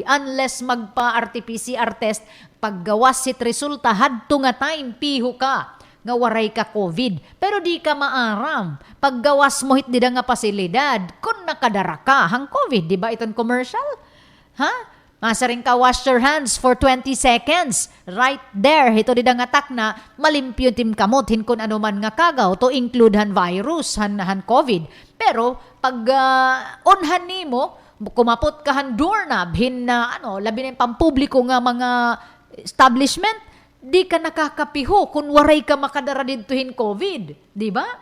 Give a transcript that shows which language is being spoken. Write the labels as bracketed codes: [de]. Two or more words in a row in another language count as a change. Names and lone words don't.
[war] Unless magpa-RT-PCR test, paggawas sit resulta, hadto nga time, piho ka. Nga waray ka COVID. Pero di ka maaram. Paggawas mo hit dida nga pasilidad, kung nakadara ka, hang COVID, diba? Iton commercial? Ha? Masaring ka [en] wash your hands for 20 seconds. Right there, [war] ito di nga atak na malimpyo tim kamot hin kun ano man nga kagaw to include han virus, han COVID. Pero pag onhan nimo, kumapot ka han doorknob hin na labi na pampubliko nga mga establishment, di ka nakakapiho kung waray ka makadara dito hin COVID, di ba?